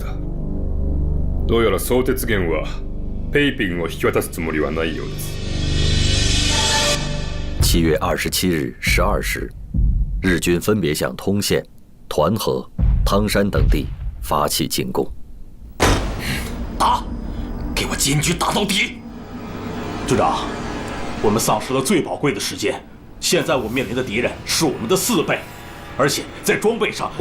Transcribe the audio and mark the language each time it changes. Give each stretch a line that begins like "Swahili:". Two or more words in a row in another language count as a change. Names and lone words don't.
Japanese: どうやら相鉄元はペイピンを引き渡すつもりはないようです。
Chinese: 7月27日12 时，日军分别向通县、团河、汤山等地发起进攻。打！ 我坚决打到底。军长，我们丧失了最宝贵的时间，现在我们面临的敌人是我们的4倍，而且在装备上，